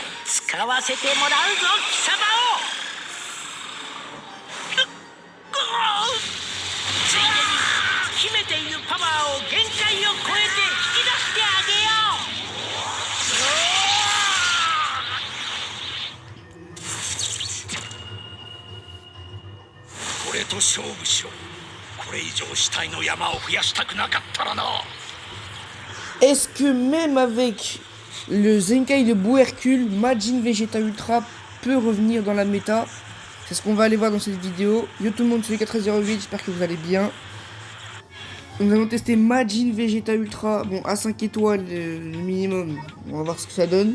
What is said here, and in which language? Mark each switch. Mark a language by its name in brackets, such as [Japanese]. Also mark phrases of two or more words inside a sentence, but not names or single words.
[Japanese] 使わせてもらうぞ貴様を。ついでに秘めているパワーを限界を超えて引き出してあげよう。俺と勝負しろ。これ以上死体の山を増やしたくなかったらな。 [French] Est-ce que même avec le Zenkai de Bou Hercule, Majin Vegeta Ultra peut revenir dans la méta? C'est ce qu'on va aller voir dans cette vidéo. Yo tout le monde, c'est les408, j'espère que vous allez bien. Nous allons tester Majin Vegeta Ultra, bon à 5 étoiles le minimum, on va voir ce que ça donne.